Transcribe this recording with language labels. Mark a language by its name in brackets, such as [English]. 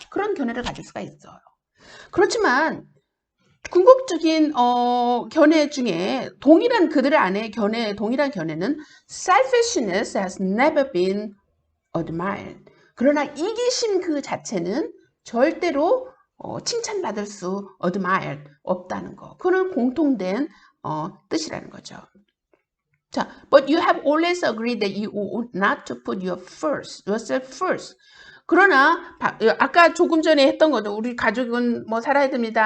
[Korean] 그런 견해를 가질 수가 있어요. 그렇지만 궁극적인 견해 중에 그들 안에 동일한 견해는 [English] selfishness has never been admired. [Korean] 그러나 이기심 그 자체는 절대로 칭찬받을 수 admired 없다는 거. 그는 공통된 뜻이라는 거죠. [English] 자, but you have always agreed that you ought not to put yourself first. [Korean] 그러나 아까 조금 전에 했던 거죠. 우리 가족은 뭐 살아야 됩니다.